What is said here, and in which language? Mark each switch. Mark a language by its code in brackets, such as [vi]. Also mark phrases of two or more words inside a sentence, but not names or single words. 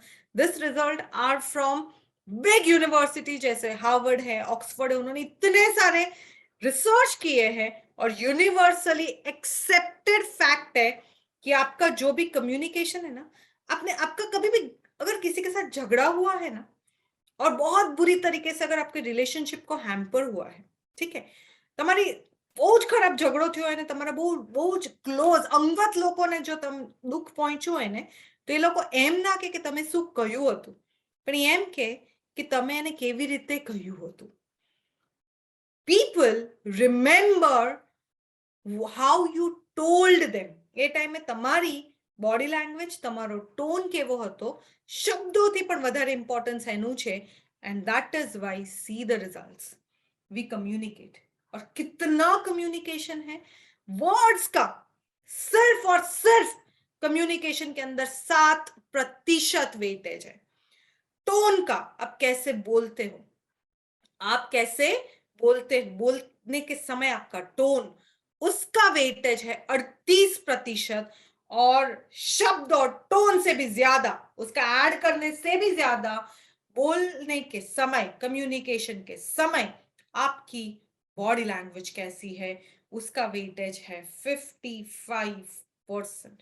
[en] this result are from big university, [hi] जैसे हार्वर्ड है, ऑक्सफोर्ड है, उन्होंने इतने सारे रिसर्च किए हैं और [en] universally accepted fact [hi] है कि आपका जो भी कम्युनिकेशन है ना, आपका कभी भी अगर किसी के साथ झगड़ा हुआ है ना, और बहुत बुरी तरीके से अगर आपके रिलेशनशिप को हैम्पर हुआ है, ठीक है, [gu] તમારી બહુ જ ખરાબ ઝઘડો થયો હોય ને તમારા બહુ જ ક્લોઝ અંગત લોકોને જો દુઃખ પહોંચ્યું હોય ને, તો એ લોકો એમ ના કે તમે શું કહ્યું હતું, પણ એમ કે તમે એને કેવી રીતે કહ્યું હતું. [en] People remember how you told them. [gu] એ ટાઈમે તમારી [en] body language, [gu] તમારો ટોન કેવો હતો, શબ્દોથી પણ વધારે ઇમ્પોર્ટન્સ એનું છે. [en] And that is why see the results. We communicate. [hi] और कितना कम्युनिकेशन है, वर्ड्स का सिर्फ और सिर्फ कम्युनिकेशन के अंदर 7% वेटेज है. टोन का, आप कैसे बोलते हो, आप कैसे बोलने के समय आपका टोन, उसका वेटेज है 38%, और शब्द और टोन से भी ज्यादा, उसका ऐड करने से भी ज्यादा बोलने के समय, कम्युनिकेशन के समय आपकी [en] body language [hi] कैसी है, उसका वेटेज है 55%.